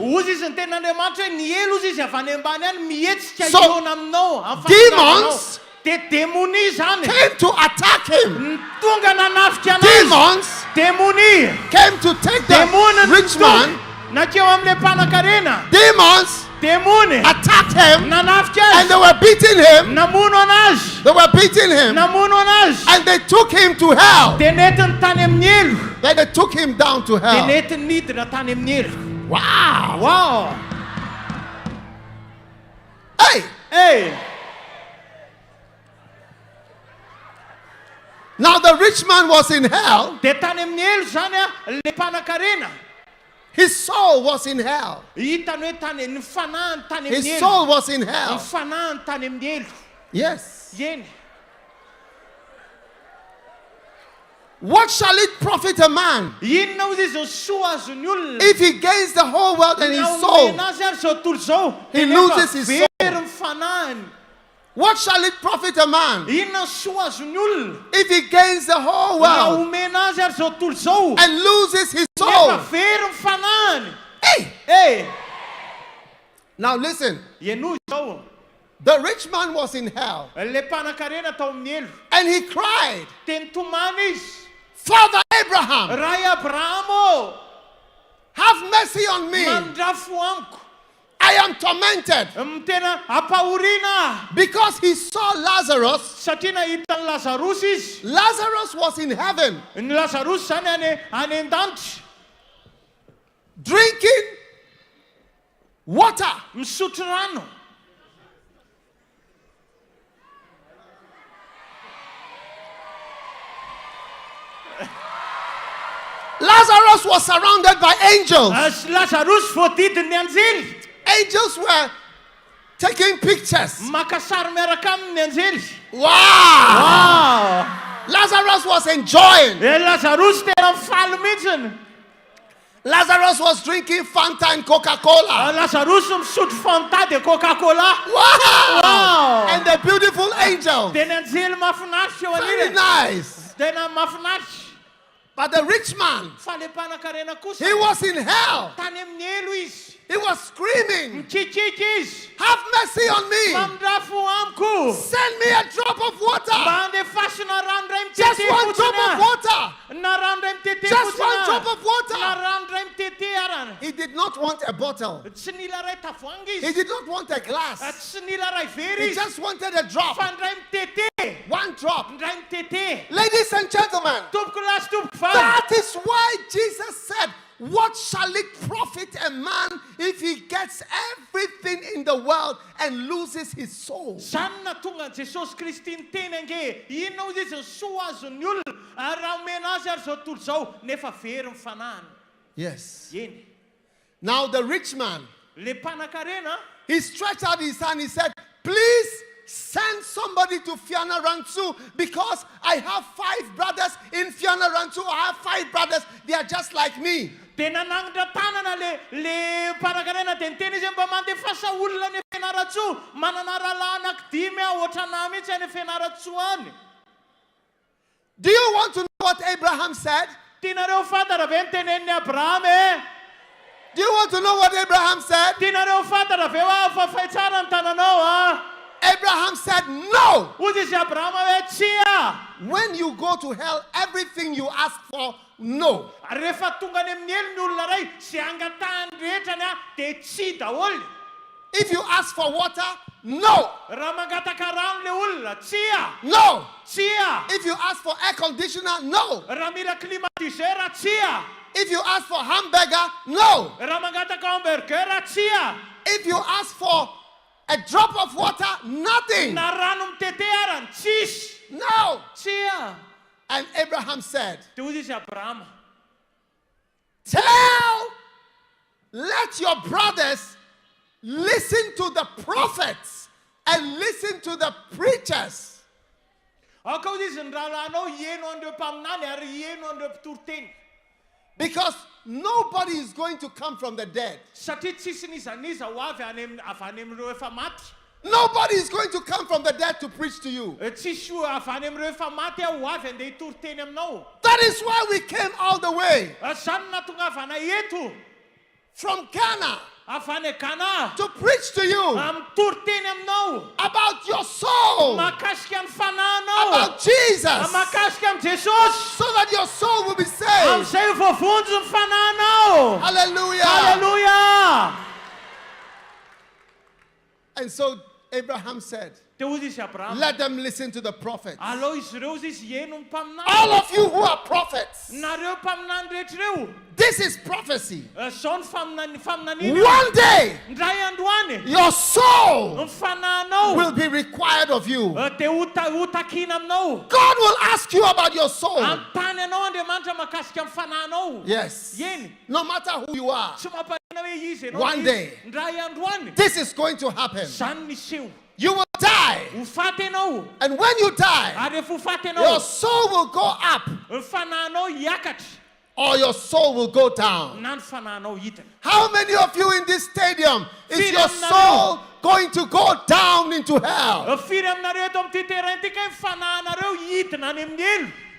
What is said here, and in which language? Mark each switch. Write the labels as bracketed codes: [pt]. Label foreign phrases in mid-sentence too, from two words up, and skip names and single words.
[mg] Ozy izy ny ten'Andriamanitra hoe ny elo ozy izy avy any ambany any mihetsika [en] So, [mg] iona aminao. [en] demons [mg] Dia démonie zany. [en] came to attack him. [mg] Tonga nanafika anazy. [en] Demons [mg] Démonie. [en] came to take the [mg] Démony [en] rich man. [mg] nakeo am'le mpanan-karena. [en] Demons [mg] Démony [en] attacked him [mg] nanafika [en] and [mg] azy. [en] they were beating him. [mg] Namono anazy. [en] They were beating him [mg] Namono anazy. [en] and they took him to hell. [mg] Dia netiny tany amin'ny elo. [en] Then they took him down to [mg] Dia [en] hell. [mg] netiny nidina tany amin'ny elo. [en] Wow. Wow. Hey. Hey. Now the rich man was in hell. [mg] Dia tany amin'ny elo zany a le mpanan-karena. [en] His soul was in hell. [mg] Hitany hoe tany ny fanahiny tany [en] His [mg] amin'ny elo. [en] soul was in [mg] Ny [en] hell. [mg] fanahiny tany amin'ny elo. [en] Yes. [mg] Eny. [en] What shall it profit a man [mg] Inona ozy izy soa azony olona. [en] if he gains the whole world and his soul? [mg] Naomena azy ary zao tontolo zao. [en] He [mg] Dia [en] loses [mg] nefa [en] his [mg] very [en] soul. [mg] ny fanahiny. [en] What shall it profit a man [mg] Inona soa azony olona. [en] if he gains the whole world [mg] Naomena azy ary zao tontolo zao. [en] and loses his [mg] Nefa [en] soul? [mg] very ny fanahiny. [en] Hey! Hey. Now listen. [mg] Ianoy zao. [en] The rich man was in hell [mg] Le mpanan-karena tao amin'ny elo. [en] and he cried, [mg] Dia nitomany izy. [en] Father Abraham, [mg] Ray Abrahamo. [en] have mercy on me. [mg] Mandrafo amiko. [en] I am tormented. [mg] Tena apahoriana. [en] Because he saw Lazarus. [mg] Satria nahita ny Lazarus izy. [en] Lazarus was in heaven [mg] Ny Lazarus zany any an-danitra. [en] drinking water. [mg] Misotro rano. [en] Lazarus was surrounded by angels. [mg] Lazarus voadidiny anjely. [en] Angels were taking pictures. [mg] Maka sary miaraka aminy anjely. [en] Wow! Lazarus was enjoying. [mg] Lazarus tena mifaly mihitsiny. [en] Lazarus was drinking Fanta and Coca-Cola. [mg] Lazarus misotro Fanta de Coca-Cola. [en] Wow! And the beautiful angel. [mg] Dia ny anjely mahafinaritra eo [en] Very [mg] anilany. [en] nice. [mg] Tena mahafinaritra. [en] But the rich man, [mg] Fa le mpanan-karena kosa. [en] he was in hell. [mg] Tany amin'ny elo izy. [en] He was screaming, [mg] Mikikiky izy. [en] have mercy on me. [mg] Mandrafo amiko. [en] Send me a drop of water. [mg] Mba andefasina rano ray [en] Just [mg] mitete [en] one drop of [mg] fotsiny. [en] water. [mg] Na rano ray mitete [en] Just one [mg] fotsiny. [en] drop of [mg] Na [en] water. [mg] rano ray mitete arany. [en] He did not want a bottle. [mg] Tsy nila ray tavoangy [en] He [mg] izy. [en] did not want a glass. [mg] Tsy nila ray very [en] He [mg] izy. [en] just wanted a drop. [mg] Fa ny ray mitete. [en] One drop. [mg] Ny ray mitete. [en] Ladies and gentlemen, [mg] Tompoko lasy tompoko vavy. [en] that is why Jesus said, what shall it profit a man if he gets everything in the world and loses his soul? [mg] Sanna tonga Jesosy Kristy niteny ange, inona izy ny soa azon'ny olona ary raha omena azy ary zao tontolo zao nefa very mifanahany. [en] Yes. [mg] Eny. [en] Now the rich man, [mg] Le mpanan-karena, [en] he stretched out his hand. He said, please send somebody to Fianarantsoa because I have 5 brothers in Fianarantsoa. I have 5 brothers. They are just like me. [mg] dia nanangitra tanana le mpanan-karena dia niteny izy mba mandefasa olona ny Fianaratsoa. Manana rahalahy anankidimy aho ohatranahy mihitsy any Fianaratsoa any. [en] Do you want to know what Abraham said? [mg] Tianareo fantatra ve ny tenenin'ny Abrahama? [en] Do you want to know what Abraham said? [mg] Tianareo fantatra ve hoe afafay tsara ny tananao? [en] Abraham said, no. [mg] Hoy izy Abrahama hoe tsia. [en] When you go to hell, everything you ask for, no. [mg] Rehefa tonga any amin'ny elo ny olona ray sy angatahany rehetrany dia tsia daholo. [en] If you ask for water, no. [mg] Raha mangataka rano le olona, tsia. [en] No. [mg] Tsia. [en] If you ask for air conditioner, no. [mg] Raha mila climatiseur, tsia. [en] If you ask for hamburger, no. [mg] Raha mangataka hamburger, tsia. [en] If you ask for a drop of water, nothing. [mg] Na rano mitetearany, tsisy. [en] No. [mg] Tsia. [en] And Abraham said, [mg] Dia hoy izy Abrahama, [en] let your brothers listen to the prophets and listen to the preachers. [mg] ao ka hoy izy ny rahalahinao hieno andreo mpaminany ary hieno andreo mpitoroteny. [en] Because nobody is going to come from the dead. [mg] Satria tsisy nizaniza ho avy avy any amin'ireo efa maty. [en] Nobody is going to come from the dead to preach to you. [mg] Tsisy ho avy any amin'ireo efa maty ho avy andeha hitoroteny aminao. [en] That is why we came all the way [mg] Zany natongavana eto [en] from Ghana [mg] avy any Ghana [en] to preach to you [mg] mitoroteny aminao [en] about your soul, [mg] mahakasika ny fanahinao, [en] about Jesus, [mg] mahakasika am Jesosy, [en] so that your soul will be saved. [mg] amin'izay voavonjy ny fanahinao. [en] Hallelujah. [mg] Hallelujah. [en] And so Abraham said, [mg] Dia hoy izy Abrahama, [en] let them listen to the prophets. [mg] alao izy ireo izy hieno ny mpaminany. [en] All of you who are prophets, [mg] Nareo mpaminany rehetrareo, [en] this is prophecy. [mg] zao ny faminaniana. [en] One day, [mg] Ndray androany [en] your soul [mg] ny fanahinao [en] will be required of you. [mg] dia ho takiana aminao. [en] God will ask you about your soul. [mg] Antany anao Andriamanitra mahakasika amin'ny fanahinao. [en] Yes. [mg] Eny, [en] No matter who you are, [mg] tsy mamparina hoe izy ianao. [en] One day. [mg] Ndray androany [en] this is going to happen. [mg] zany miseho. [en] You will die. [mg] Ho faty ianao. [en] And when you die, [mg] Ary rehefa ho faty [en] your [mg] ianao, [en] soul will go up [mg] ny fanahinao hiakatra [en] or your soul will go down. [mg] na ny fanahinao hidina. [en] How many of you in this stadium is [mg] Firy [en] your [mg] aminareo. [en] soul going to go down into hell? [mg] Firy aminareo eto amin'ity terrain ity ka ny fanahinareo hidina any amin'ny elo.